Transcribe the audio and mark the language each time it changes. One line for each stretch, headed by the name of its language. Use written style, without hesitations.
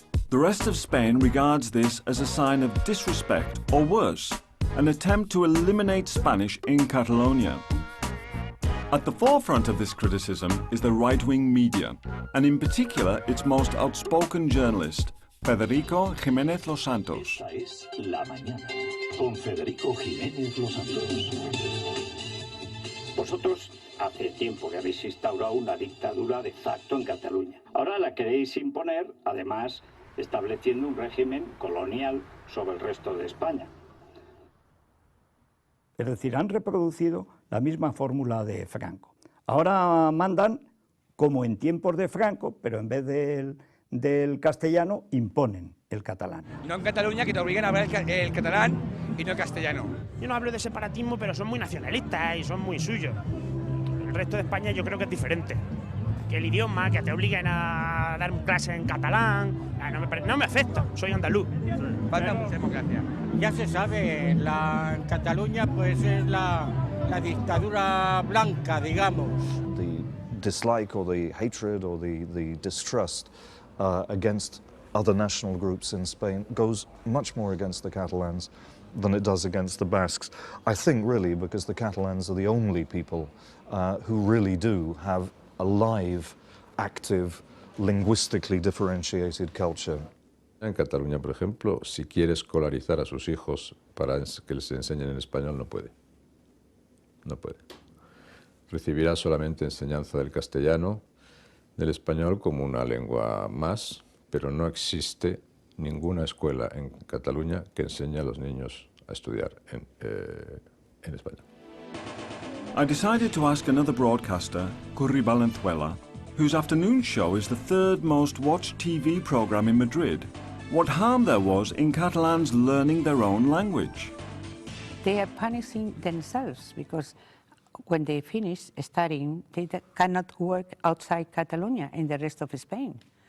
English: The rest of Spain regards this as a sign of disrespect, or worse, an attempt to eliminate Spanish in Catalonia. At the forefront of this criticism is the right-wing media, and in particular its most outspoken journalist, Federico Jiménez Los Santos.
Spanish: Esta es La Mañana, con Federico Jiménez Los Santos. Vosotros hace tiempo que habéis instaurado una dictadura de facto en Cataluña. Ahora la queréis imponer, además, estableciendo un régimen colonial sobre el resto de España. Es decir, han reproducido la misma fórmula de Franco. Ahora mandan como en tiempos de Franco, pero en vez del castellano imponen el catalán. No en Cataluña, que te obligan a hablar el catalán y no el castellano. Yo no hablo de separatismo, pero son muy nacionalistas y son muy suyos. El resto de España yo creo que es diferente. Que el idioma, que te obliguen a dar clase en catalán, no me afecta, soy andaluz. Falta mucha democracia. Ya se sabe, en Cataluña pues es la dictadura blanca, digamos.
English: The dislike or the hatred or the distrust against other national groups in Spain goes much more against the Catalans than it does against the Basques. I think really because the Catalans are the only people who really do have a live, active, linguistically differentiated culture.
Spanish: En Cataluña, por ejemplo, si quiere escolarizar a sus hijos para que les enseñen en español, no puede. No puede. Recibirá solamente enseñanza del castellano, del español como una lengua más, pero no existe ninguna escuela en Cataluña que enseñe a los niños a estudiar en español.
English: I decided to ask another broadcaster, Curry Valenzuela, whose afternoon show is the third most watched TV program in Madrid, what harm there was in Catalans learning their own language. They are punishing themselves because when they finish studying, they cannot work outside Catalonia in the rest of Spain.